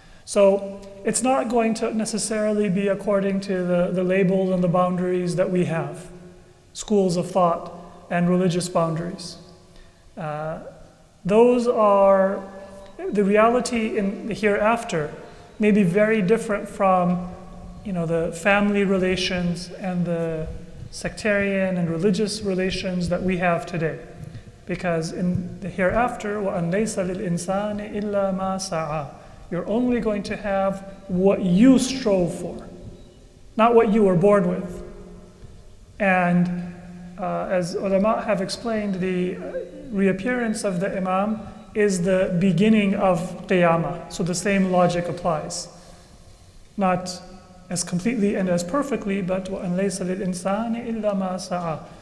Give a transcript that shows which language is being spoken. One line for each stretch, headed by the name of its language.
English: So it's not going to necessarily be according to the labels and the boundaries that we have, schools of thought and religious boundaries. Those are, the reality in the hereafter may be very different from the family relations and the sectarian and religious relations that we have today. Because in the hereafter,
Arabic: وَأَنْ لَيْسَ لِلْإِنسَانِ إِلَّا مَا سَعَى.
English: You're only going to have what you strove for, not what you were born with. And as ulama have explained, the reappearance of the Imam is the beginning of Qiyamah. So the same logic applies. Not as completely and as perfectly, but
Arabic: وَأَنْ لَيْسَ لِلْإِنسَانِ إِلَّا مَا سَعَى.